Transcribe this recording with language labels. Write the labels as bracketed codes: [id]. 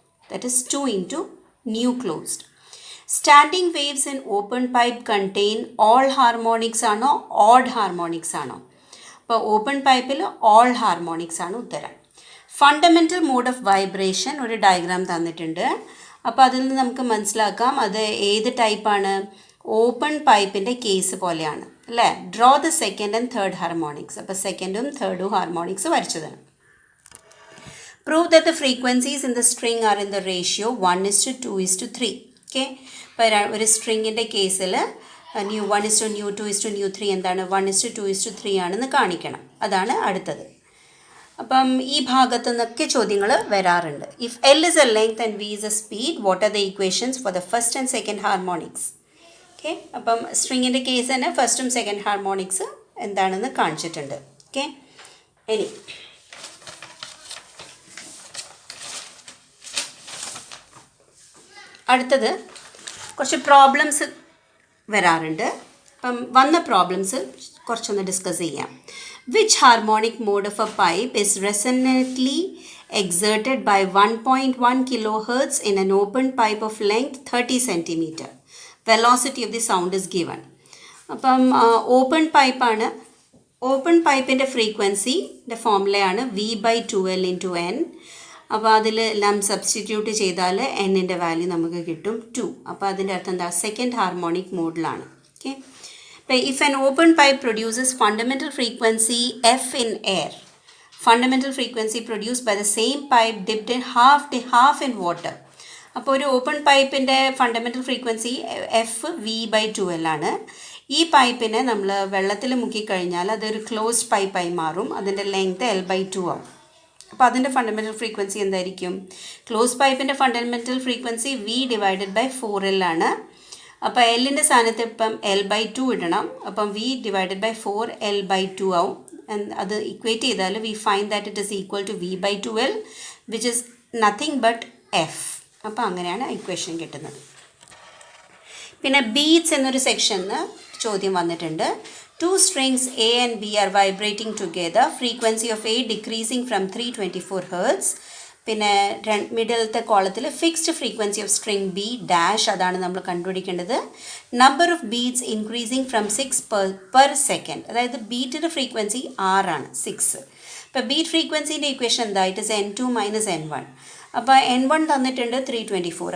[en] That is 2 into nu closed. Standing waves in open pipe contain all harmonics [ml] ആണോ odd harmonics ആണോ? അപ്പോൾ open പൈപ്പിൽ all harmonics ആണ് ഉത്തരം. ഫണ്ടമെൻ്റൽ മോഡ് ഓഫ് വൈബ്രേഷൻ ഒരു diagram തന്നിട്ടുണ്ട്. അപ്പോൾ അതിൽ നിന്ന് നമുക്ക് മനസ്സിലാക്കാം അത് ഏത് ടൈപ്പാണ്. ഓപ്പൺ പൈപ്പിൻ്റെ കേസ് പോലെയാണ്, അല്ലേ? [en] Draw the second and third harmonics. [ml] അപ്പോൾ സെക്കൻഡും തേർഡും harmonics വരച്ചതാണ്. [en] Prove that the frequencies in the string are in the ratio 1:2:3. [ml] Okay, അപ്പോൾ ഒരു സ്ട്രിങ്ങിൻ്റെ കേസിൽ ന്യൂ 1:2:3 എന്താണ് 1:2:3 ആണെന്ന് കാണിക്കണം. അതാണ് അടുത്തത്. അപ്പം ഈ ഭാഗത്തു നിന്നൊക്കെ ചോദ്യങ്ങൾ വരാറുണ്ട്. [en] If L is a length and V is a speed, what are the equations for the first and second harmonics? [ml] Okay, അപ്പം സ്ട്രിങ്ങിൻ്റെ കേസ് തന്നെ ഫസ്റ്റും സെക്കൻഡ് ഹാർമോണിക്സ് എന്താണെന്ന് കാണിച്ചിട്ടുണ്ട്. ഓക്കെ, ഇനി അടുത്തത് കുറച്ച് പ്രോബ്ലംസ് വരാറുണ്ട്. അപ്പം വന്ന പ്രോബ്ലംസ് കുറച്ചൊന്ന് ഡിസ്കസ് ചെയ്യാം. [en] Which harmonic mode of a pipe is resonantly exerted by 1.1 kilohertz in an open pipe of length 30 centimeter? Velocity of the sound is given. [ml] അപ്പം ഓപ്പൺ പൈപ്പാണ്. ഓപ്പൺ പൈപ്പിൻ്റെ ഫ്രീക്വൻസിൻ്റെ ഫോർമുലയാണ് V/2L × N. അപ്പോൾ അതിൽ എല്ലാം സബ്സ്റ്റിറ്റ്യൂട്ട് ചെയ്താൽ എന്നിൻ്റെ value നമുക്ക് കിട്ടും 2. അപ്പോൾ അതിൻ്റെ അർത്ഥം എന്താ, second harmonic മോഡിലാണ്. [en] Okay, if an open pipe produces fundamental frequency F in air, fundamental frequency produced by the same pipe dipped in half in water. [ml] അപ്പോൾ ഒരു ഓപ്പൺ പൈപ്പിൻ്റെ ഫണ്ടമെൻ്റൽ ഫ്രീക്വൻസി F/V/2L ആണ്. ഈ പൈപ്പിനെ നമ്മൾ വെള്ളത്തിൽ മുക്കിക്കഴിഞ്ഞാൽ അതൊരു ക്ലോസ്ഡ് പൈപ്പായി മാറും. അതിൻ്റെ ലെങ്ത് L/2 ആവും. അപ്പോൾ അതിൻ്റെ ഫണ്ടമെൻ്റൽ ഫ്രീക്വൻസി എന്തായിരിക്കും? ക്ലോസ് പൈപ്പിൻ്റെ ഫണ്ടമെൻ്റൽ ഫ്രീക്വൻസി V/4L ആണ്. അപ്പോൾ എല്ലിൻ്റെ സ്ഥാനത്ത് ഇപ്പം L/2 ഇടണം. അപ്പം V/4 L/2 ആവും. അത് ഇക്വേറ്റ് ചെയ്താൽ [en] We find that it is equal to V/2L which is nothing but F. [ml] അപ്പോൾ അങ്ങനെയാണ് ഇക്വേഷൻ കിട്ടുന്നത്. പിന്നെ ബീറ്റ്സ് എന്നൊരു സെക്ഷനിൽ ചോദ്യം വന്നിട്ടുണ്ട്. [en] 2 strings A and B are vibrating together. Frequency of A decreasing from 324 Hz. [ml] പിന്നെ മിഡിലത്തെ കോളത്തിൽ [en] fixed frequency of string B dash, [ml] അതാണ് നമ്മൾ കണ്ടുപിടിക്കേണ്ടത്. [en] Number of beats increasing from 6 per second. [ml] അതായത് ബീറ്റിൻ്റെ ഫ്രീക്വൻസി 6 ആണ്, 6. ഇപ്പോൾ ബീറ്റ് ഫ്രീക്വൻസിൻ്റെ ഇക്വേഷൻ എന്താ? [en] It is N2 - N1. [ml] അപ്പോൾ N1 തന്നിട്ടുണ്ട് 324.